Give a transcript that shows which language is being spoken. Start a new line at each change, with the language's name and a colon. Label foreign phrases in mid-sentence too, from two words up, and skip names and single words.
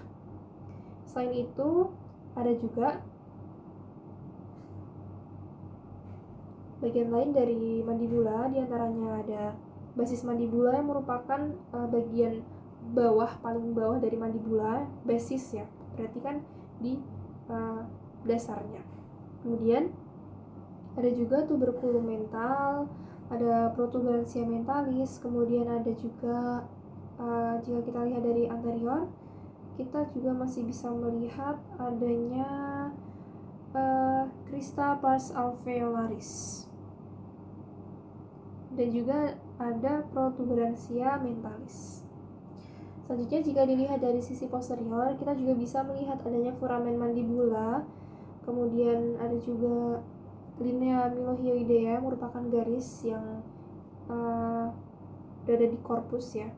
Indonesian: Selain itu, ada juga bagian lain dari mandibula, diantaranya ada basis mandibula yang merupakan bagian bawah, paling bawah dari mandibula, basis ya, berarti kan di dasarnya. Kemudian ada juga tuberculum mental, ada protuberansia mentalis, kemudian ada juga jika kita lihat dari anterior, kita juga masih bisa melihat adanya crista pars alveolaris, dan juga ada protuberansia mentalis. Selanjutnya, jika dilihat dari sisi posterior, kita juga bisa melihat adanya foramen mandibula, kemudian ada juga linea milohyoidea, merupakan garis yang berada di korpus ya.